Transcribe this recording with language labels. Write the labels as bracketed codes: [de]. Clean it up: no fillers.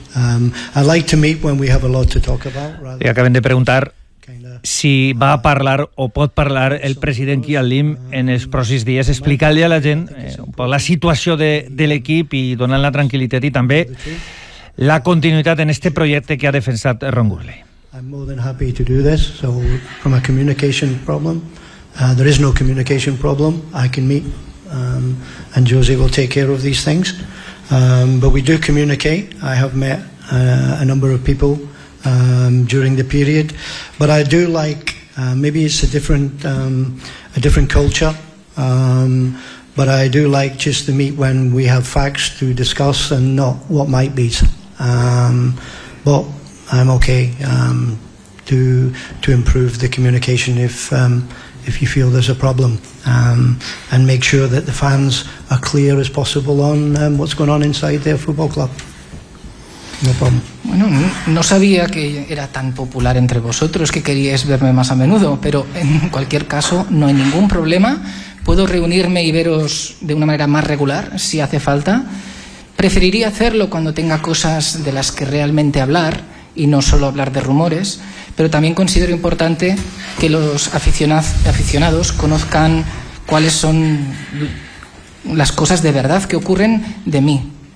[en] I like to meet when we have a lot to talk about. [ca] Li acaben de preguntar si va a parlar o pot parlar el president Kiat Lim en els pròxims dies, explicant-li a la gent la situació de l'equip i donant la tranquil·litat i també la continuïtat en este projecte que ha defensat Ron Gurley. [en] I'm more than happy to do this. So from a communication problem, there is no communication problem. I can meet and Jose will take care of these things. But we do communicate. I have met a number of people during the period. But I do like, maybe it's a different culture, but I do like just to meet when we have facts to discuss and not what might be. But I'm okay to improve the communication if you feel there's a problem, and make sure that the fans are clear as possible on what's going on inside their football club. No problem. [es] Bueno, no sabía que era tan popular entre vosotros que queríais verme más a menudo, pero en cualquier caso no hay ningún problema. Puedo reunirme y veros de una manera más regular si hace falta. Preferiría hacerlo cuando tenga cosas de las que realmente hablar y no solo hablar de rumores, pero también considero importante que los aficionados conozcan cuáles son las cosas de verdad que ocurren de mí.